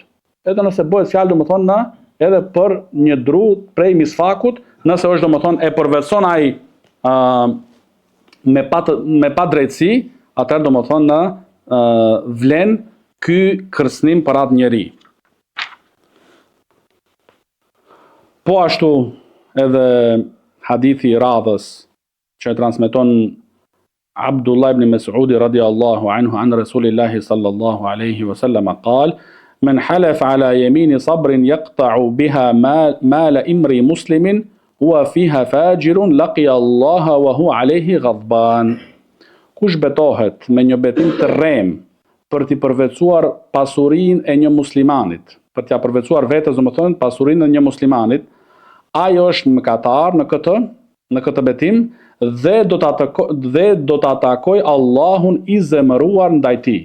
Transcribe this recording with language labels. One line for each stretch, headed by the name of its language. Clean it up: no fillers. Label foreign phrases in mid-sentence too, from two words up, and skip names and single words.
Albanian: Edhe nëse bëhet fjalë domethënë edhe për një dru prej misfakut, nëse është domethënë e përvetson ai me pa drejtësi, atëherë domethënë vlen ky kërcënim për atë njeri. Po ashtu edhe hadithi i radhës që transmeton
Arabic: Abdullah ibn Mas'ud رضي الله عنه عن رسول الله صلى الله عليه وسلم قال من حلف على يمين صبر يقتطع بها مال امرئ مسلم هو فيها فاجر لقي الله وهو عليه غضبان.
Albanian: Kush betohet me një betim të rrem për t'i përvecuar pasurinë e një muslimanit, për t'ia përvecuar vetes domethënë pasurinë e një muslimanit, ai është mëkatar në këtë betim dhe do ta takoj Allahun i zemëruar ndaj tij.